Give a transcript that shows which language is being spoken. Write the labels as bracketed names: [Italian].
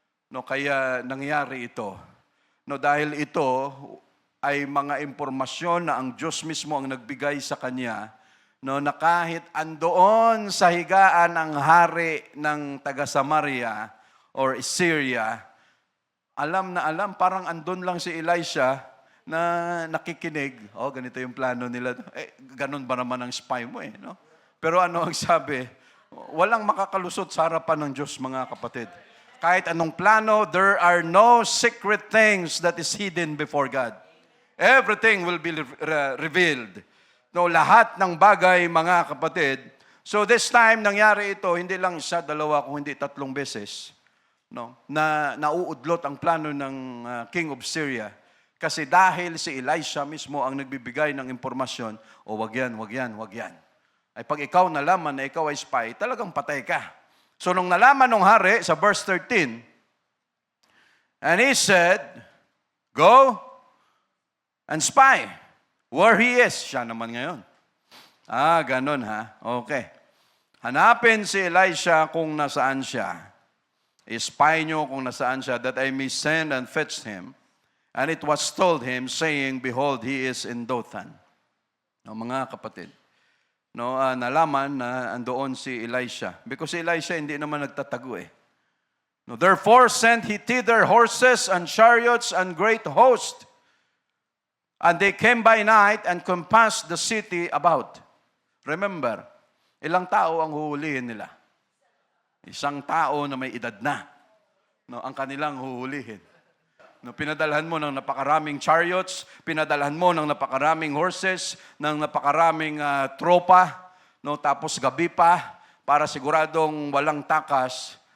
[Filipino] No, kaya nangyari ito. No, dahil ito ay mga impormasyon na ang Diyos mismo ang nagbigay sa kanya, no, na kahit andoon sa higaan ang hari ng taga Samaria or Syria, alam na alam, parang andun lang si Elisha na nakikinig. Ganito yung plano nila. Ganun ba naman ang spy mo no? Pero ano ang sabi? Walang makakalusot sa harapan ng Diyos, mga kapatid. Kahit anong plano, [English] there are no secret things that is hidden before God. Everything will be revealed. [Filipino] No, lahat ng bagay, mga kapatid. [English] So this time, [Filipino] nangyari ito, hindi lang isa, dalawa, kung hindi 3 beses. No, na nauudlot ang plano ng [English] king of Syria. [Filipino] Kasi dahil si Elisha mismo ang nagbibigay ng impormasyon, wag yan. Ay pag ikaw nalaman na ikaw ay spy, talagang patay ka. So nung nalaman ng hari, sa verse 13, [English] and he said, "Go and spy where he is." [Filipino] Siya naman ngayon. Ganun ha. Okay. Hanapin si Elisha kung nasaan siya. I-spy nyo kung nasaan siya, [English] that I may send and fetch him. And it was told him, saying, "Behold, he is in Dothan." [Filipino] No, mga kapatid, no, nalaman na andoon si Elisha. [English] Because [Filipino] si Elisha hindi naman nagtatago [English] No, therefore sent he thither horses and chariots and great host. And they came by night and compassed the city about. [Filipino] Remember, ilang tao ang huhulihin nila? Isang tao na may edad na. No, ang kanilang huhulihin. No, pinadalhan mo ng napakaraming chariots, pinadalhan mo ng napakaraming horses, ng napakaraming tropa, no, tapos gabi pa, para siguradong walang takas.